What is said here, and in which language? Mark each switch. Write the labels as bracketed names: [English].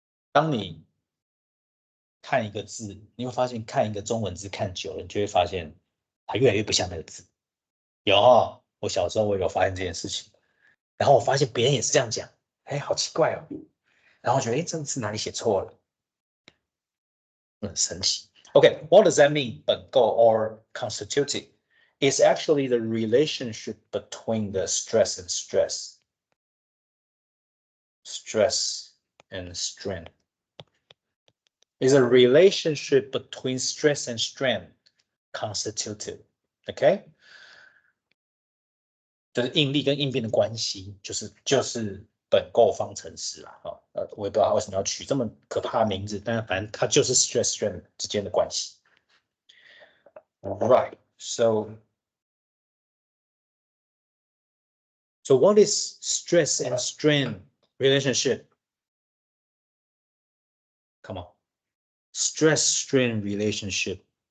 [Chinese] 当你看一个字，你会发现看一个中文字看久了，你就会发现它越来越不像那个字。有哦，我小时候我有发现这件事情，然后我发现别人也是这样讲，哎，好奇怪哦。然后我觉得，哎，这个字哪里写错了？很神奇。 [English] Okay, what does that mean? But go or constitutive is actually the relationship between the stress and stress. Stress and strain. Is a relationship between stress and strain constitutive. Okay? [Chinese] 就是应力跟应变的关系，就是本构方程式啊，我也不知道他为什么要取这么可怕的名字，但是反正它就是 stress strain 之间的关系。 [English] Right, so what is stress and strain relationship? Come on, stress strain relationship.